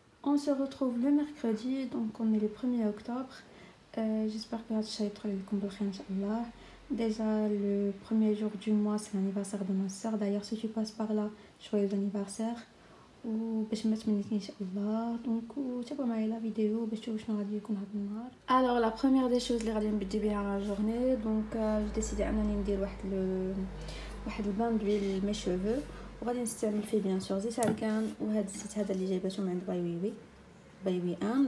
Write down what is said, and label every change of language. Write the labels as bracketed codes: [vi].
[fr] On se retrouve le mercredi, donc on est le 1er octobre. J'espère que [ar] هادشي يدخل لكم بالخير ان شاء الله. [fr] Déjà le premier jour du mois c'est l'anniversaire de ma sœur. D'ailleurs si tu passes par là, joyeux anniversaire. [ar] وباش ما تمنيتني ان شاء الله. دونك تابعوا معايا لا فيديو باش تشوفوا شنو غادي يكون هذا النهار. [fr] alors la première des choses [ar] اللي غادي نبدي بها لا جورني. دونك [fr] j'ai décidé [ar] انني ندير واحد البان دويل مي شوفو وغادي نستعمل فيه بيان سور زيت ارغان. وهذا الزيت هذا اللي جايبته من عند باي وي ان.